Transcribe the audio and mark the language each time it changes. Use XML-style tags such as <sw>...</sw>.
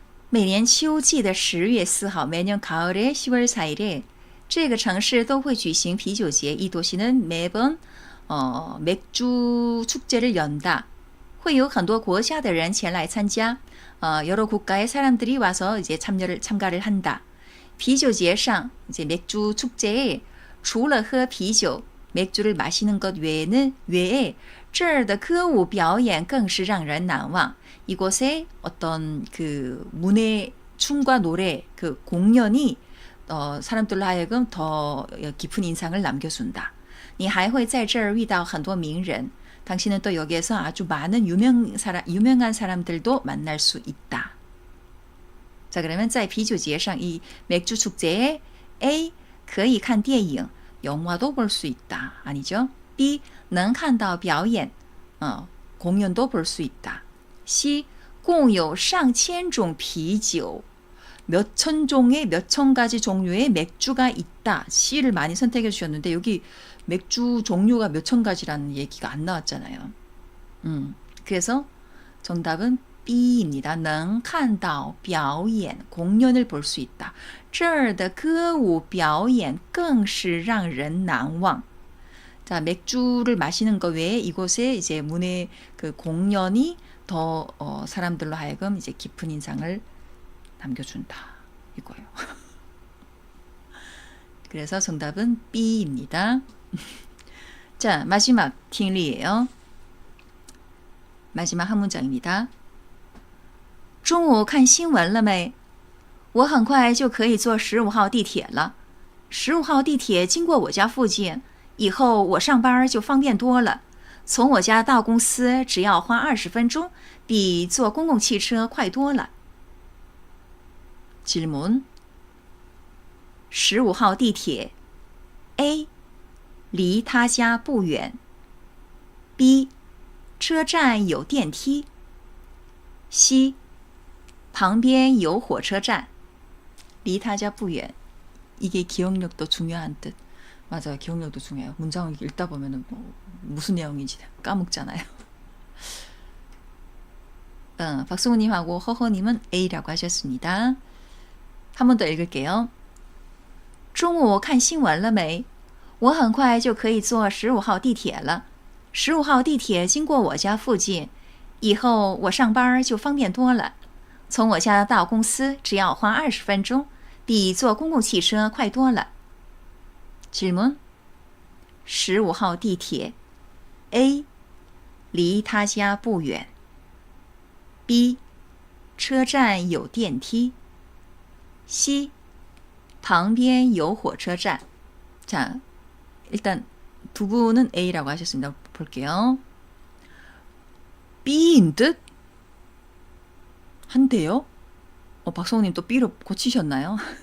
<zh>每年秋季的10月4号</zh> <ko>매년 가을의 10월 4일에</ko> <zh>这个城市都会举行啤酒节.</zh> <ko>이 도시는 매번 맥주 축제를 연다.</ko> <zh>会有很多国家的人前来参加.</zh> <ko>여러 국가의 사람들이 와서 이제 참가를 한다.</ko> <zh>啤酒节上</zh> <ko>이제 맥주 축제에</ko> <zh>除了喝啤酒</zh> <ko>맥주를 마시는 것 외에</ko> <zh>这儿的歌舞表演更是让人难忘.</zh> <ko>이곳에 어떤 그 문의 춤과 노래 그 공연이 사람들로 하여금 더 깊은 인상을 남겨준다.</ko> <zh>你还会在这儿遇到很多名人.</zh> <ko>당신은 또 여기에서 아주 많은 유명한 사람들도 만날 수 있다. 자, 그러면</ko> <zh>在啤酒节上</zh> <ko>이 맥주 축제에 A</ko> <zh>可以看电影</zh> <ko>영화도 볼 수 있다. 아니죠? B</ko> <zh>能看到表演</zh> <ko>공연도 볼 수 있다. C</ko> <zh>共有上千种啤酒</zh> <ko>몇천 종의 몇천 가지 종류의 맥주가 있다. C를 많이 선택해 주셨는데 여기 맥주 종류가 몇천 가지라는 얘기가 안 나왔잖아요. 그래서 정답은 B입니다.</ko> <zh>能看到表演</zh> <ko>공연을 볼 수 있다.</ko> <zh>这儿的歌舞表演更是让人难忘.</zh> <ko>자, 맥주를 마시는 것 외에 이곳에 이제 문의 그 공연이 더 사람들로 하여금 이제 깊은 인상을 남겨준다. 이거예요. 그래서 정답은 B입니다. 자, 마지막 팅리예요. 마지막 한 문장입니다.</ko> <zh>中午看新闻了没？我很快就可以坐15号地铁了。15号地铁经过我家附近，以后我上班就方便多了。从我家到公司只要花20分钟，比坐公共汽车快多了。 질문 15号地铁 A 离他家不远 B 车站有电梯 C 旁边有火车站 离他家不远</zh> <ko>이게 기억력도 중요한 뜻. 맞아요. 기억력도 중요해요. 문장을 읽다 보면은 무슨 내용인지 까먹잖아요. 박승우님하고 허허님은 A라고 하셨습니다. 한 번 더 읽을게요.</ko> <zh>中午看新闻了没？我很快就可以坐15号地铁了。15号地铁经过我家附近，以后我上班就方便多了。从我家到公司只要花20分钟，比坐公共汽车快多了。 질문 15号地铁 A 离他家不远 B 车站有电梯 C 旁边有火车站.</zh> <ko>자, 일단 두 분은 A라고 하셨습니다. 볼게요. B인 듯? 한데요? 박성우님 또 B로 고치셨나요?</ko>